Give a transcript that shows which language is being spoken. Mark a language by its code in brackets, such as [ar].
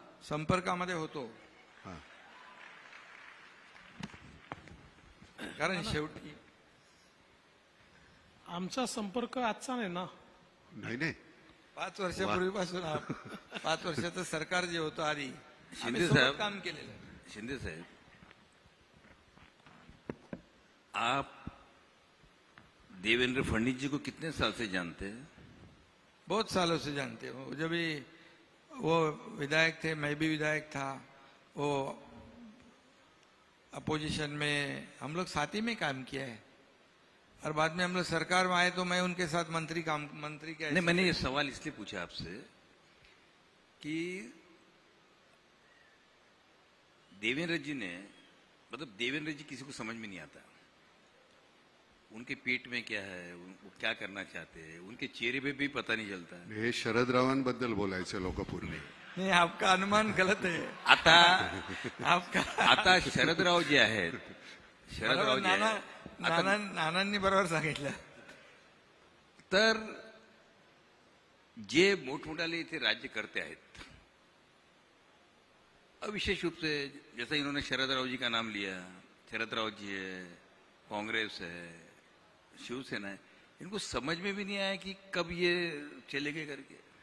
[mr] संपर्कामध्ये होतो. हा. कारण शेवटी आमचा संपर्क आजचा नाही ना. नाही 5 वर्षापूर्वीपासून 5 वर्षाचं सरकार जे होतं आधी शिंदे आम्ही साहेब सोबत काम केलेलं आहे. [hi] शिंदे साहब, आप देवेंद्र फडणवीस जी को कितने साल से जानते हैं? बहुत सालों से जानते हो. जब भी वो विधायक थे, मैं भी विधायक था, वो अपोजिशन में हम लोग साथ ही में काम किया है. और बाद में हम लोग सरकार में आए तो मैं उनके साथ मंत्री के नहीं, मैंने ये सवाल इसलिए पूछा आपसे कि देवेंद्र जी ने, मतलब देवेंद्र जी किसी को समझ में नहीं आता. उनके पेट में क्या है, वो क्या करना चाहते हैं, उनके चेहरे पे भी पता नहीं चलता. [mr] हे शरदरावांबद्दल बोलायचे लोक पूर्वी. [hi] नहीं, आपका अनुमान गलत है. [mr] आता शरदराव जे आहेत, शरदराव जे आहेत, नानांनी बरोबर सांगितलं. तर जे मोठमोठाले इथे राज्य करते आहेत, [hi] विशेष रूप से जैसा इन्होंने शरदराव जी का नाम लिया, शरदराव जी है, कांग्रेस है, शिवसेना है, इनको समझ में भी नहीं आया कि कब ये चलेंगे करके.